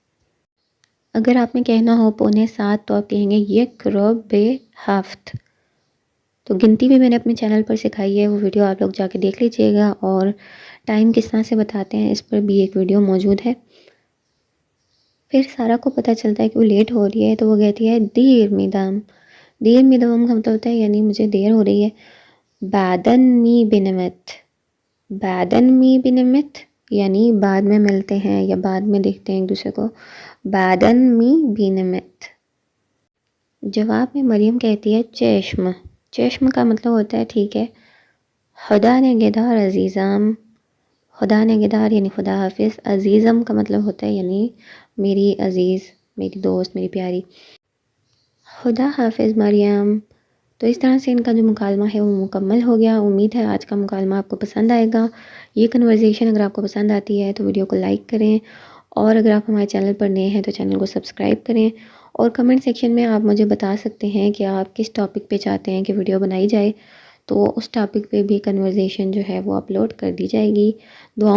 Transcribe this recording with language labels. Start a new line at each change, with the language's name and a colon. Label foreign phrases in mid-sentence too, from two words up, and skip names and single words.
Urdu: اگر آپ نے کہنا ہو 7:45 تو آپ کہیں گے
Persian: یک رب بہفت۔
Urdu: تو گنتی بھی میں نے اپنے چینل پر سکھائی ہے، وہ ویڈیو آپ لوگ جا کے دیکھ لیجئے گا، اور ٹائم کس طرح سے بتاتے ہیں اس پر بھی ایک ویڈیو موجود ہے۔ پھر سارا کو پتہ چلتا ہے کہ وہ لیٹ ہو رہی ہے، تو وہ کہتی ہے
Persian: دیر میدم۔ دیر میدم
Urdu: کا مطلب ہوتا ہے یعنی مجھے دیر ہو رہی ہے۔
Persian: بعدن می بنمت، بعدن می بنمت
Urdu: یعنی بعد میں ملتے ہیں یا بعد میں دیکھتے ہیں ایک دوسرے کو۔
Persian: بعدن می بنمت۔
Urdu: جواب میں مریم کہتی ہے چشم، چشم کا مطلب ہوتا ہے ٹھیک ہے۔
Persian: خدا نگہدار عزیزم، خدا نگہدار
Urdu: یعنی خدا حافظ، عزیزم کا مطلب ہوتا ہے یعنی میری عزیز، میری دوست، میری پیاری۔ خدا حافظ مریم۔ تو اس طرح سے ان کا جو مکالمہ ہے وہ مکمل ہو گیا۔ امید ہے آج کا مکالمہ آپ کو پسند آئے گا۔ یہ کنورزیشن اگر آپ کو پسند آتی ہے تو ویڈیو کو لائک کریں، اور اگر آپ ہمارے چینل پر نئے ہیں تو چینل کو سبسکرائب کریں، اور کمنٹ سیکشن میں آپ مجھے بتا سکتے ہیں کہ آپ کس ٹاپک پہ چاہتے ہیں کہ ویڈیو بنائی جائے، تو اس ٹاپک پہ بھی کنورزیشن جو ہے وہ اپلوڈ کر دی جائے گی۔